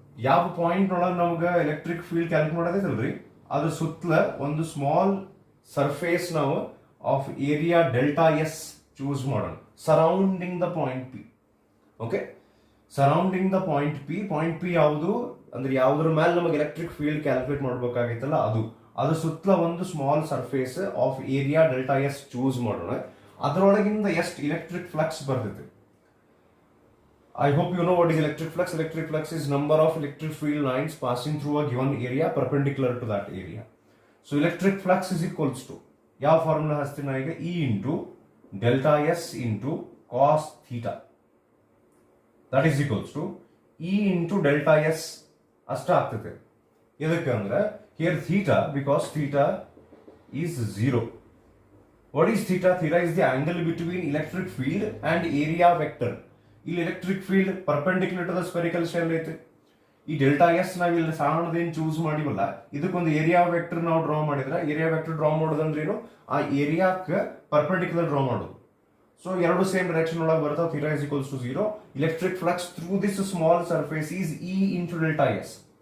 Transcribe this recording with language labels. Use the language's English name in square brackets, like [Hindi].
[Kannada] ಯಾವ ಪಾಯಿಂಟ್ ಒಳಗೆ ನಮ್ಗೆ ಎಲೆಕ್ಟ್ರಿಕ್ ಫೀಲ್ಡ್ ಕ್ಯಾಲ್ಕುಲೇಟ್ ಮಾಡೋದೈತಲ್ರಿ, ಅದ್ರ ಸುತ್ತಲ ಒಂದು ಸ್ಮಾಲ್ ಸರ್ಫೇಸ್ ನಾವು of area delta S choose ಮಾಡೋಣ [English] Surrounding the point P. [Kannada] Okay, [English] surrounding the point P [Kannada] ಯಾವುದು ಅಂದ್ರೆ ಯಾವ್ದ್ರ ಮೇಲೆ ನಮಗೆ ಎಲೆಕ್ಟ್ರಿಕ್ ಫೀಲ್ಡ್ ಕ್ಯಾಲ್ಕುಲೇಟ್ ಮಾಡ್ಬೇಕಾಗಿತ್ತಲ್ಲ ಅದು ಸುತ್ತಲ ಒಂದು small surface of area delta S choose ಮಾಡೋಣ. ಅದರೊಳಗಿಂದ ಎಷ್ಟು ಎಲೆಕ್ಟ್ರಿಕ್ ಫ್ಲಕ್ಸ್ ಬರ್ತೈತಿ. [English] I hope you know what is electric flux. Electric flux is number of electric field lines passing through a given area perpendicular to that area. So electric flux is equals to [Kannada] ಯಾವ formula ಹಚ್ತೀನಿ ಈಗ, [English] E into delta S into cos theta. That is equals to E into delta S [Kannada] ಅಷ್ಟ ಆಗ್ತದೆ. ಎದಕ್ಕೆ ಅಂದ್ರೆ [English] here theta, because theta is 0. What is theta? Theta is the angle between electric field and area vector. [Kannada] ಇಲ್ಲಿ electric field [English] perpendicular to the spherical shell [Kannada] ಐತೆ. ಈ delta S ನಾವು ಇಲ್ಲಿ ಸಣ್ಣದೇನು choose ಮಾಡಿವಲ್ಲ, ಇದಕ್ಕೊಂದು ಏರಿಯಾ ವೆಕ್ಟರ್ ನಾವು ಡ್ರಾ ಮಾಡಿದ್ರೆ, area vector draw ಮಾಡೋದಂದ್ರೇನು, ಆ ಏರಿಯಾಕ್ಕೆ perpendicular draw ಮಾಡೋದು. ಸೊ ಎರಡು ಸೇಮ್ ಡೈರೆಕ್ಷನ್ ಒಳಗೆ ಬರ್ತಾವ. [English] Theta is equals to 0. Electric flux through this small surface is E into delta S.